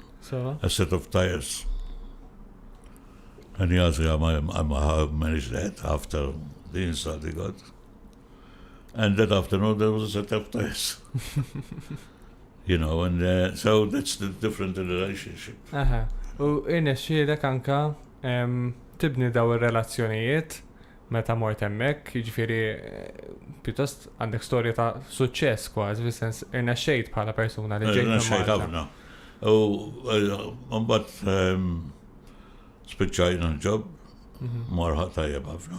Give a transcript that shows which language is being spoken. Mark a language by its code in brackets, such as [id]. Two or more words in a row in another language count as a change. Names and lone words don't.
[en] so, a set of tires. And he asked me how I managed that after the insult he got. And that afternoon there was a set of tires. And so that's the different in the relationship. aha. [mt] U irnexxielek anka tibni daw ir-relazzjonijiet meta mort hemmhekk, jiġifieri pjuttost għandek storja ta' suċċess kważi, fis-sens irnexxejt bħala persuna li ġejt minn Xejn Malta. ħafna. Mbagħad spiċċajna l-ġob, marħaq tajjeb ħafna.